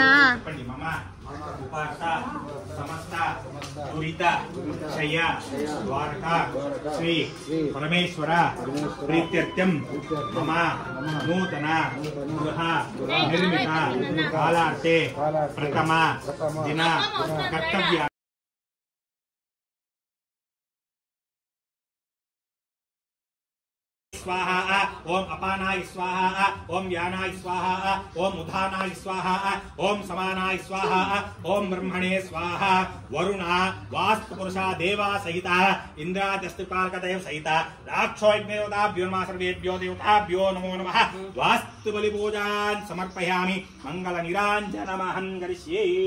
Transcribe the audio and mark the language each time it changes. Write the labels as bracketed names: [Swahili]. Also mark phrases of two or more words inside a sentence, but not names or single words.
[Sanskrit] మమ ఉపాస సమస్త దురిత క్షయ ద్వారక శ్రీ పరమేశ్వర ప్రీత్యర్థం మమ నూతన గృహ నిర్మిత కాలార్తే ప్రథమ దిన కర్తవ్య स्वाहा ओम अपानाय स्वाहा ओम व्यानाय स्वाहा ओम उधानाय स्वाहा ओम समानाय स्वाहा ओम ब्रह्मणे स्वाहा वरुणा वास्तुपुरुषा देवा सहिता इंद्राजस्तुकालकदेव सहिता राक्षोयज्ञदेवताभ्यो नमः सर्वेभ्यो देवताभ्यो नमो नमः वास्तुबलिपूजान् समर्पयामि मंगलनिराञ्जनमहं करिष्ये